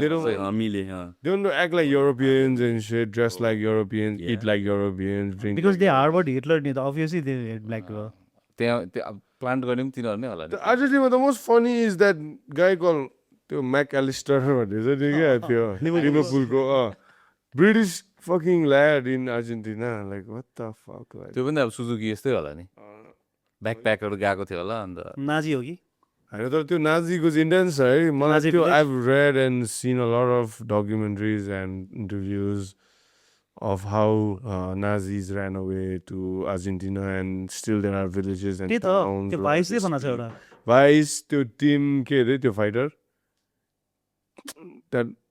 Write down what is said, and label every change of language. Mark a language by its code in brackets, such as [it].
[en] They don't act like Europeans and shit, dress like Europeans, eat like Europeans, drink. Because they harbored Hitler [ne] नि त [en] obviously they hate black people. [ne] त्यहाँ plant गर्ने पनि तिनीहरू नै होला नि [en] Argentina, the most funny is that guy called त्यो McAllister [ne] भन्ने छ नि क्या त्यो लिभरपुलको [en] British fucking lad in Argentina, like what the fuck like. [ne] त्यो पनि अब सुजुकी यस्तै होला नि ब्याकप्याकहरू गएको थियो होला अन्त नाजी हो कि होइन तर त्यो नाजीको चाहिँ इन्टेन्स है मलाई त्यो [en] I've read and seen a lot of documentaries and interviews of how Nazis ran away to Argentina and still there are villages and towns [ne] vice त्यो टिम के अरे त्यो फाइटर द्याट